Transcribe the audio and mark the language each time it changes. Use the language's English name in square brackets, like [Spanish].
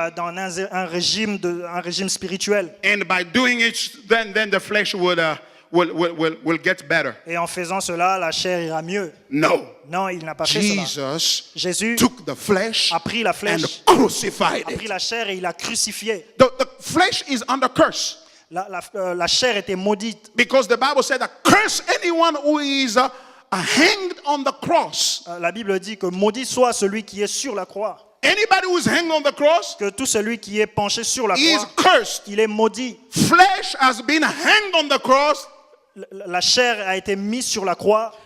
[French] Dans un régime spirituel. [English] And by doing it, then the flesh will get better. [French] Et en faisant cela, la chair ira mieux. [English] No. [French] Non, il n'a pas fait cela. [English] Jesus [French] Jésus [English] took the flesh [French] a pris la [English] and [French] flèche, [English] crucified [French] a pris [English] it. [French] la chair et il l'a crucifié. [English] The flesh is under curse [French] La chair était maudite. [English] because the Bible said that curse anyone who is hanged on the cross. [French] La Bible dit que maudit soit celui qui est sur la croix. [English] Anybody who is hanged on the cross [French] Que tout celui qui est penché sur la [English] is [French] croix, [English] cursed. [French] il est maudit. [English] Flesh has been hanged on the cross [French] La chair a été mise sur la croix